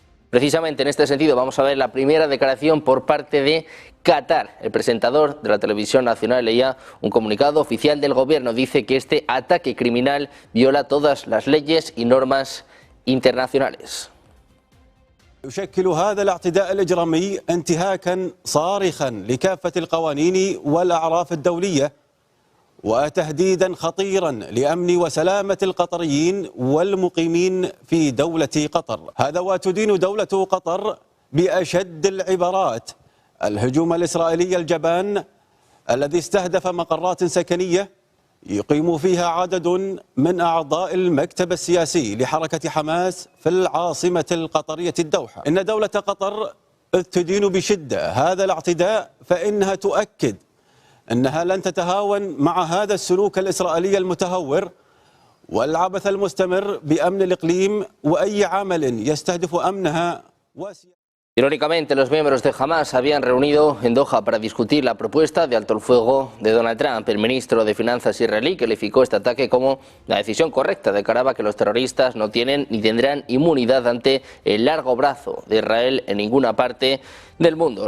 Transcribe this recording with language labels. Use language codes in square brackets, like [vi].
[es] Precisamente en este sentido vamos a ver la primera declaración por parte de Qatar. El presentador de la televisión nacional leía un comunicado oficial del gobierno. Dice que este ataque criminal viola todas las leyes y normas internacionales. [ar] يشكل هذا الاعتداء الإجرامي انتهاكا صارخا لكافة القوانين والأعراف الدولية وتهديدا خطيرا لأمن وسلامة القطريين والمقيمين في دولة قطر. هذا وتدين دولة قطر بأشد العبارات الهجوم الإسرائيلي الجبان الذي استهدف مقرات سكنية يقيم فيها عدد من أعضاء المكتب السياسي لحركة حماس في العاصمة القطرية الدوحة. إن دولة قطر تدين بشدة هذا الاعتداء، فإنها تؤكد أنها لن تتهاون مع هذا السلوك الإسرائيلي المتهور والعبث المستمر بأمن الإقليم وأي عمل يستهدف أمنها [es] Irónicamente, los miembros de Hamás se habían reunido en Doha para discutir la propuesta de alto el fuego de Donald Trump. El ministro de Finanzas israelí calificó este ataque como la decisión correcta. Declaraba que los terroristas no tienen ni tendrán inmunidad ante el largo brazo de Israel en ninguna parte del mundo.